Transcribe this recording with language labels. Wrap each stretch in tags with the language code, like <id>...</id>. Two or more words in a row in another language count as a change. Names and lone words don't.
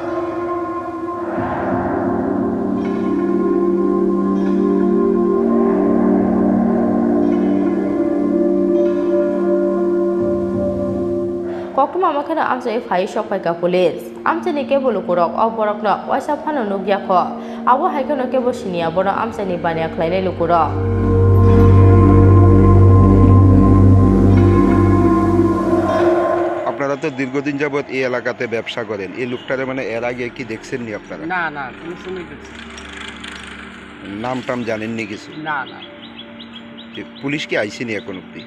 <trp>Koktum Amakana Amchai Phai Shokpaika Police Amchani Kebulu Kurok Borokno Waisa Phano Nugyakho Awo Haikano Kebo Shinia Boro Amchani Bania Klaine Lukuro</trp> <bn>আপনারা তো দীর্ঘদিন যাবত এই এলাকাতে ব্যবসা করেন এই লোকটারে মানে এর আগে কি দেখছেন নি আপনারা না না কোনো সময় দেখছি নাম টাম জানেন নি কিছু না না পুলিশ কি আইসেনি এখন অবধি</bn>